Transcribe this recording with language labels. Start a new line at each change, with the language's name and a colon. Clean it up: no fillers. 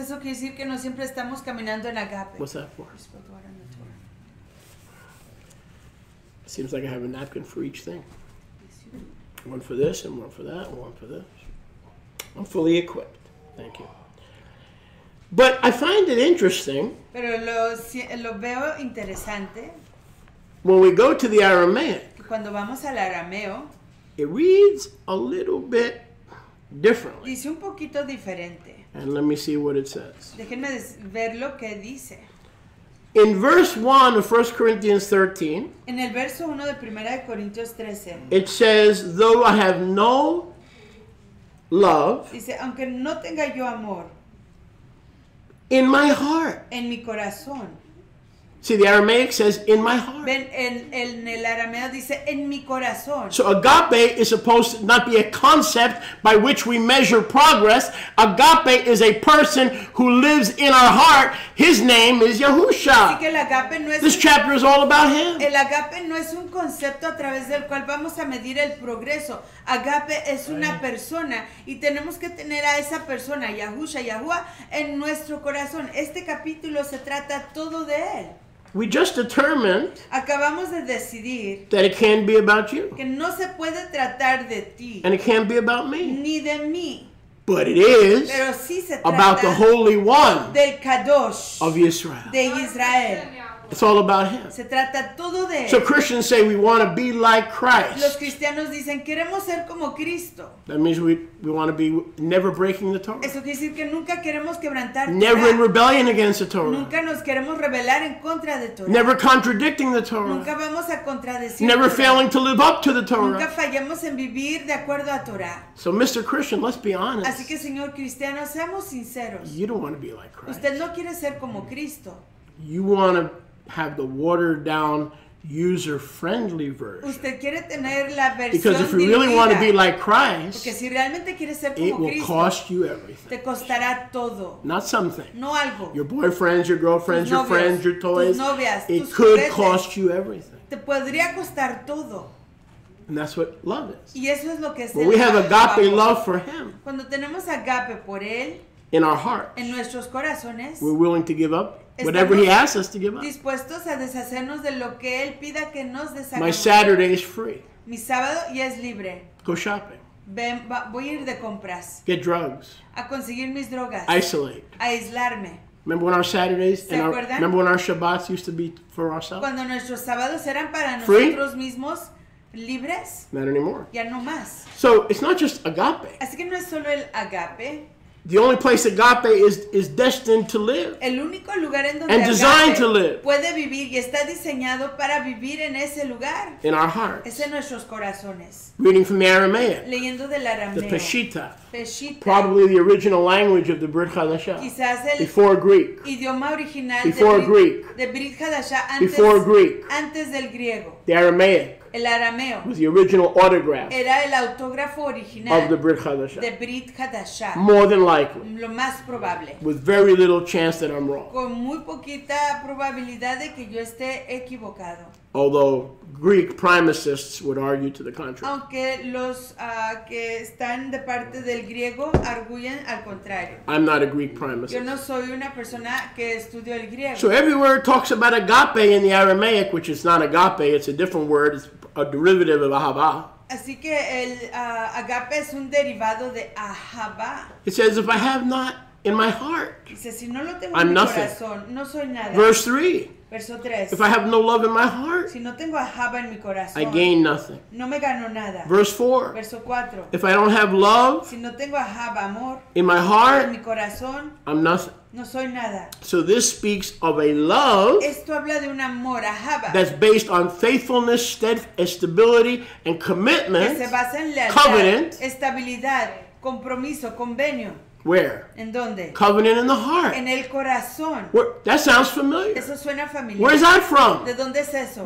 Spanish: eso quiere decir que no siempre estamos caminando en agape.
English: What's that for? Seems like I have a napkin for each thing. One for this and one for that and one for this. I'm fully equipped. Thank you. But I find it interesting
Spanish: Pero lo veo interesante
English: when we go to the Aramaic,
Spanish: que cuando vamos al arameo
English: it reads a little bit differently.
Spanish: dice un poquito diferente.
English: And let me see what it says.
Spanish: Déjenme ver lo que dice.
English: In verse 1 of 1 Corinthians 13,
Spanish: En el verso 1 de 1 de Corintios 13
English: it says, though I have no love
Spanish: dice, aunque no tenga yo amor
English: in my heart.
Spanish: en mi corazón.
English: See, the Aramaic says, in my heart.
Spanish: Ven, en el arameo dice, en mi corazón.
English: So agape is supposed to not be a concept by which we measure progress. Agape is a person who lives in our heart. His name is
Spanish: Así
English: Yahusha.
Spanish: que el agape no es
English: This chapter is all about Him.
Spanish: el agape no es un concepto a través del cual vamos a medir el progreso. Agape es una persona y tenemos que tener a esa persona, Yahusha, Yahuwah, en nuestro corazón. Este capítulo se trata todo de Él.
English: We just determined
Spanish: Acabamos de decidir
English: that it can't be about you.
Spanish: que no se puede tratar de ti
English: And it can't be about me.
Spanish: ni de mí,
English: But it is
Spanish: pero sí se
English: about the
Spanish: trata
English: Holy One
Spanish: del Kadosh
English: of Israel.
Spanish: de Israel.
English: It's all about Him.
Spanish: Se trata todo de
English: So
Spanish: Él.
English: Christians say we want to be like
Spanish: Los
English: Christ.
Spanish: cristianos dicen, queremos ser como Cristo.
English: That means we want to be never breaking the Torah.
Spanish: Eso quiere decir que nunca queremos quebrantar
English: Never in
Spanish: Torah.
English: rebellion against the Torah.
Spanish: Nunca nos queremos rebelar en contra de Torah.
English: Never contradicting the
Spanish: Nunca
English: Torah.
Spanish: vamos a contradecir
English: Never
Spanish: Torah.
English: failing to live up to the
Spanish: Nunca
English: Torah.
Spanish: fallamos en vivir de acuerdo a Torah.
English: So Mr. Christian, let's be honest.
Spanish: Así que, señor cristiano, seamos sinceros.
English: You don't want to be like Christ.
Spanish: Usted no quiere ser como Cristo.
English: You want to have the watered down, user-friendly version.
Spanish: Usted quiere tener la versión
English: Because if you really want to be
Spanish: diluida.
English: like
Spanish: Porque
English: Christ,
Spanish: si realmente quieres ser
English: it
Spanish: como
English: will
Spanish: Cristo,
English: cost you everything.
Spanish: te costará todo.
English: Not something.
Spanish: No algo.
English: Your boyfriends, your girlfriends,
Spanish: Tus
English: your
Spanish: novios,
English: friends, your toys.
Spanish: tus novias,
English: It
Spanish: tus
English: could
Spanish: juguetes.
English: cost you everything.
Spanish: Te podría costar todo.
English: And that's what love is.
Spanish: Y eso es lo que es
English: When
Spanish: el
English: we have agape
Spanish: amor.
English: love for Him
Spanish: Cuando tenemos agape por Él
English: in our heart,
Spanish: en nuestros corazones,
English: we're willing to give up whatever He asks us to give up.
Spanish: dispuestos a deshacernos de lo que Él pida que nos
English: My
Spanish: deshagamos.
English: Saturday is free.
Spanish: Mi sábado ya es libre.
English: Go shopping.
Spanish: Voy a ir de compras,
English: Get drugs.
Spanish: a conseguir mis drogas,
English: Isolate.
Spanish: a aislarme.
English: Remember when our Saturdays
Spanish: ¿Se
English: and
Spanish: acuerdan?
English: remember when our Shabbats used to be for ourselves?
Spanish: Cuando nuestros sábados eran para
English: Free?
Spanish: nosotros mismos libres,
English: Not anymore.
Spanish: ya no más.
English: So it's not just agape.
Spanish: Así que no es solo el agape,
English: The only place agape is destined to live.
Spanish: el único lugar en donde
English: And designed to live.
Spanish: puede vivir y está diseñado para vivir en ese lugar.
English: In our hearts.
Spanish: Es en nuestros corazones.
English: Reading from the Aramaic,
Spanish: Leyendo del
English: the
Spanish: arameo.
English: Peshitta,
Spanish: Peshita.
English: probably the original language of the Brit Hadashah,
Spanish: Quizás el
English: before Greek,
Spanish: idioma original
English: Before
Spanish: de
English: Greek.
Spanish: de Brit Hadashah antes,
English: before Greek,
Spanish: antes del griego.
English: the Aramaic,
Spanish: El arameo
English: was the original autograph
Spanish: era el autógrafo
English: of the
Spanish: original
English: Brit Hadashah.
Spanish: de Brit Hadashah.
English: More than likely,
Spanish: Lo más probable.
English: with very little chance that I'm wrong.
Spanish: Con muy poquita probabilidad de que yo esté equivocado.
English: Although Greek primicists would argue to the contrary.
Spanish: Aunque los que están de parte del griego arguyen al contrario.
English: I'm not a Greek
Spanish: Yo
English: primicist.
Spanish: no soy una persona que estudió el griego.
English: So everywhere it talks about agape in the Aramaic, which is not agape, it's a different word, it's a derivative of ahava.
Spanish: Así que el agape es un derivado de ahava.
English: It says, if I have not in my heart.
Spanish: Dice, si no lo tengo
English: I'm
Spanish: en mi
English: nothing.
Spanish: corazón, no soy nada.
English: Verse 3,
Spanish: Verso 3.
English: if I have no love in my heart,
Spanish: Si no tengo ahava en mi corazón,
English: I gain nothing.
Spanish: no me gano nada.
English: Verse 4,
Spanish: Verso 4.
English: if I don't have love
Spanish: Si no tengo ahava, amor,
English: in my
Spanish: en
English: heart,
Spanish: mi corazón,
English: I'm nothing.
Spanish: no soy nada.
English: So this speaks of a love
Spanish: Esto habla de un amor, ahava,
English: that's based on faithfulness, stability, and
Spanish: que
English: commitment.
Spanish: se basa en lealtad,
English: Covenant.
Spanish: estabilidad, compromiso, convenio.
English: Where?
Spanish: ¿En dónde?
English: Covenant in the heart.
Spanish: En el corazón.
English: That sounds familiar.
Spanish: Eso suena familiar.
English: Where's that from?
Spanish: ¿De dónde es eso?